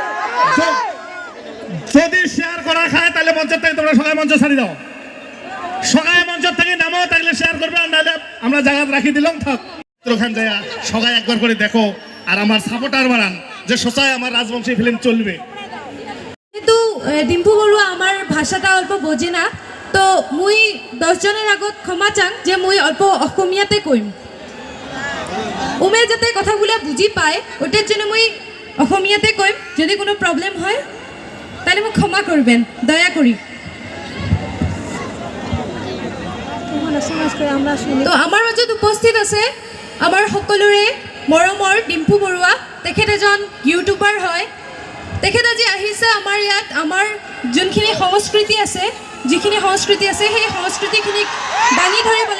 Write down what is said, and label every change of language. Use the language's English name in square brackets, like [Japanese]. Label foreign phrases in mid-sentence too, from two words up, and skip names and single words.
[Rangpuri] যদি শেয়ার করা খায় তাহলে মঞ্চের থেকে তোমরা সবাই মঞ্চ ছাড়ি দাও সবাই মঞ্চের থেকে নামো তাহলে শেয়ার করবে আর নাহলে আমরা জায়গা রাখি দিলাম থাক ওখানে যায় সবাই একবার করে দেখো আর আমার সাপোর্টার বানান যে সচাই আমার রাজবংশী ফিল্ম চলবে কিন্তু ডিম্পু বৰুৱা আমার ভাষাটা অল্প বোঝে না তো মুই 10 জনের আগত ক্ষমা চাং যে মুই অল্প অসমীয়াতে কইম উমে যাতে কথাগুলো বুঝি পায় ওটার জন্য মুই অসমীয়াতে কইম যদি কোনো প্রবলেম হয় তাহলে মোক ক্ষমা করবেন দয়া করি [Assamese] তো আমার মাজত উপস্থিত আছে আমার সকলোৰে মৰমৰ ডিম্পু বৰুৱা, তেখেত এজন ইউটিউবাৰ হয়। তেখেত আজি আহিছে আমাৰ ইয়াত, আমাৰ যোনখিনি সংস্কৃতি আছে, যিখিনি সংস্কৃতি আছে সেই সংস্কৃতিখিনিক দাঙি ধৰিবলৈ।